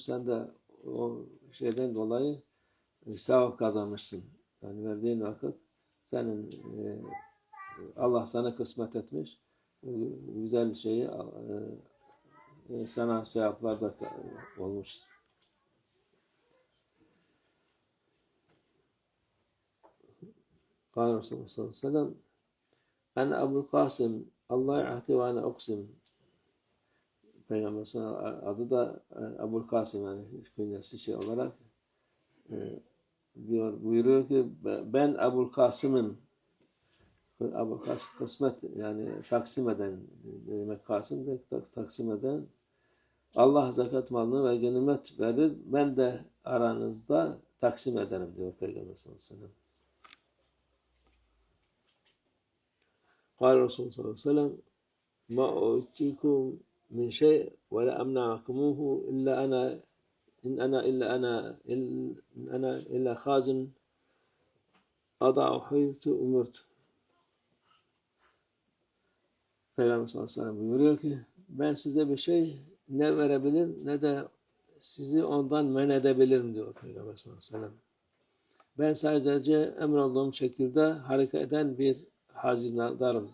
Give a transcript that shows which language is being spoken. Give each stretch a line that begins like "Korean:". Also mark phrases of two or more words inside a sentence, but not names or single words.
Turkish: Sen de o şeyden dolayı sevap kazanmışsın. Yani verdiğin vakit senin Allah sana kısmet etmiş. Güzel şeyi sana sevaplar da olmuş.
Arabic: قال رسول الله صلى الله عليه وسلم أنا أبو القاسم الله يعطي وأنا أقسم.
Turkish: Peygamber adı da Ebul Kasım yani künyesi olarak buyuruyor ki ben Ebul Kasım'ım. Ebul Kasım kısmet yani taksim eden demek Kasım de taksim eden Allah zekat malını ve ganimet verir ben de aranızda taksim ederim diyor Peygamber
Arabic: صلى الله عليه وسلم. قال الرسول صلى الله عليه وسلم ما أوتيكم من شيء ولا أمنعكموه إلا أنا إلا خازن أضع حيث أمرت.
Turkish: Peygamber
Arabic: صلى الله عليه وسلم
Turkish: buyuruyor ki ben size bir şey ne verebilir ne de sizi ondan men edebilirim diyor Peygamber
Arabic: صلى الله عليه وسلم.
Turkish: Ben sadece emrolduğum şekilde hareket eden bir hazinedarım.